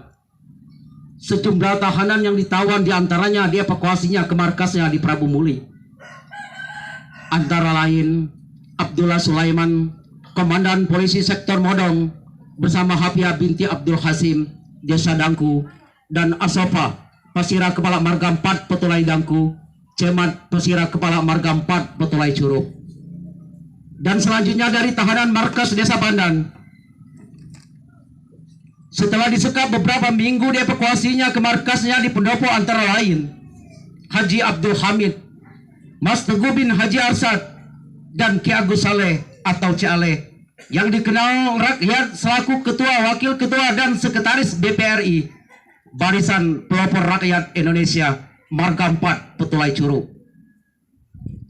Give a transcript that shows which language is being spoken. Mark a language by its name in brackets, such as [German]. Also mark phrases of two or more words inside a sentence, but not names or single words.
[Indonesian] Sejumlah tahanan yang ditawan diantaranya dievakuasinya ke markasnya di Prabu Muli. Antara lain Abdullah Sulaiman, Komandan Polisi Sektor Modong, bersama Hafia binti Abdul Hasim, Desa Dangku, dan Asofa, Pasira Kepala Marga 4 Petulai Dangku, Cemat Pasira Kepala Marga 4 Petulai Curup. Dan selanjutnya dari tahanan markas Desa Pandan, setelah disekap beberapa minggu dievakuasinya ke markasnya di pendopo antara lain Haji Abdul Hamid, Mas Teguh bin Haji Arsad, dan Ki Agus Saleh atau Cialeh yang dikenal rakyat selaku Ketua, Wakil Ketua, dan Sekretaris BPRI Barisan Pelopor Rakyat Indonesia Marga 4 Petulai Curup.